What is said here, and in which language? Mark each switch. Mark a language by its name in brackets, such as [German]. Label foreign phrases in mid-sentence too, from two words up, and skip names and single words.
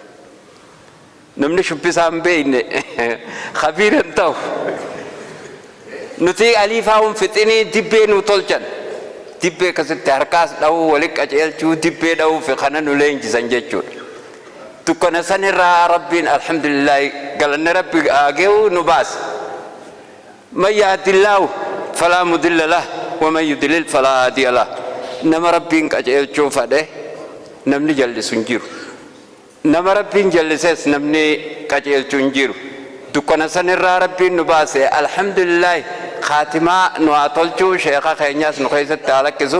[Oromo] Namni shubbisaan beekne kabiiran ta'u nuti aliifaawun fixinii dibbee nu tolchan. Dibbee akkasitti harkaas dha'uu walitti qaceelchuu dibbee dha'uu fi kana nu leenjisan jechuudha. Dukkana sanirraa rabbiin alhamdulillahi galanni rabbi haa gahu nu baase. [Arabic] من يهد الله فلا مضل له ومن يضلل فلا هادي له. [Oromo] Nama rabbiin qaceelchuu fedhe namni jallisu hin jiru. Nama rabbiin jallises namni qaceelchuu hin jiru. Dukkana sanirraa rabbiin nu baase alhamdulillahi khaatimaa nu haa tolchuu sheeka keenyaas nu keessatti haa lakkisu.